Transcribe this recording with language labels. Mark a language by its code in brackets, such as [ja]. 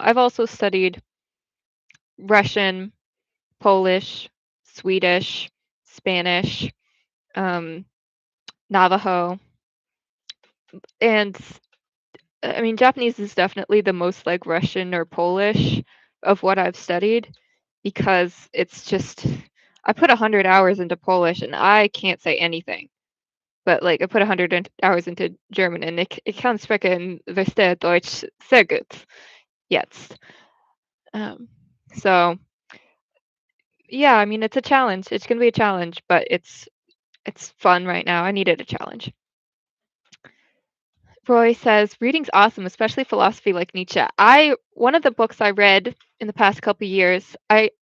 [en] I've also studied Russian, Polish, Swedish, Spanish, Navajo, and I mean, Japanese is definitely the most like Russian or Polish of what I've studied because it's just I put 100 hours into Polish and I can't say anything. But like I put 100 hours into German and [de] ich kann sprechen verstehe Deutsch sehr gut jetzt. [en] So yeah, I mean it's a challenge. It's gonna be a challenge, but it's fun right now. I needed a challenge. Roy says reading's awesome, especially philosophy like Nietzsche. One of the books I read in the past couple years, I